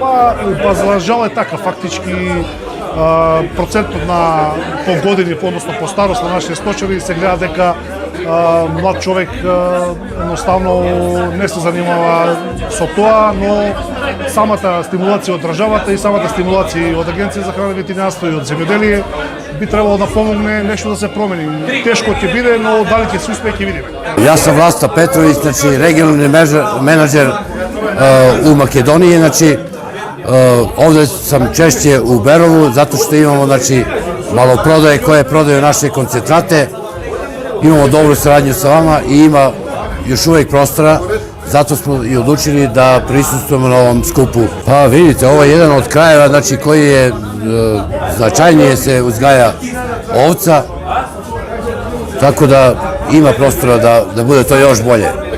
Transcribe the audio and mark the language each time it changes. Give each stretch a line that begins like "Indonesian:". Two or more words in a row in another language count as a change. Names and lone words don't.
Macedonian: Па за жал е така, фактички процентот на по години, односно по старост на нашите сточари се гледа дека млад човек едноставно не се занимава со тоа, но самата стимулација од државата и самата стимулација од Агенција за храна и ветеринарство и од земјоделие би требало да помогне нешто да се промени. Тешко ќе биде, но дали ќе се успее ќе видиме. Јас сум
Serbian: Власта Петровиќ, значи регионални менаџер у Македонија, значи овде сам чешće у Берову, zato što imamo, znači, maloprodaje koje prodaju naše koncentrate, imamo dobru saradnju sa vama i ima još uvijek prostora, zato smo i odlučili da prisustvujemo na ovom skupu. Pa vidite, ovo je jedan od krajeva, znači, koji je značajnije se uzgaja ovca, tako da ima prostora da bude to još bolje.